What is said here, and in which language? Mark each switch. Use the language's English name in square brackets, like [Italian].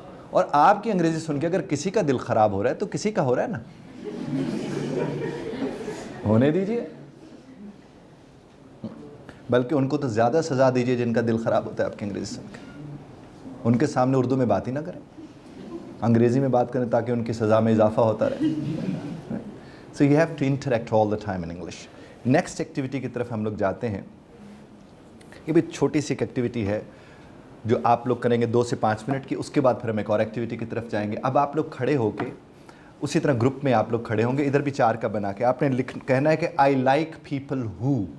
[Urdu] اور آپ کی انگریزی سن کے اگر کسی کا دل خراب ہو رہا ہے تو کسی کا ہو رہا ہے نا، ہونے دیجئے. بلکہ ان کو تو زیادہ سزا دیجئے جن کا دل خراب ہوتا ہے آپ کی انگریزی سن کے. ان کے سامنے اردو میں بات ہی نہ کریں، انگریزی میں بات کریں تاکہ ان کی سزا میں اضافہ ہوتا رہے. [English] So you have to interact all the time in English. [Urdu] Next activity کی طرف ہم لوگ جاتے ہیں. یہ بھی چھوٹی سی ایک ایکٹیویٹی ہے جو آپ لوگ کریں گے 2 سے 5 منٹ کی. اس کے بعد پھر ہم ایک اور ایکٹیویٹی کی طرف جائیں گے. اب آپ لوگ کھڑے ہو کے اسی طرح گروپ میں آپ لوگ کھڑے ہوں گے. ادھر بھی 4 کا بنا کے آپ نے کہنا ہے کہ [English] I like people ہو.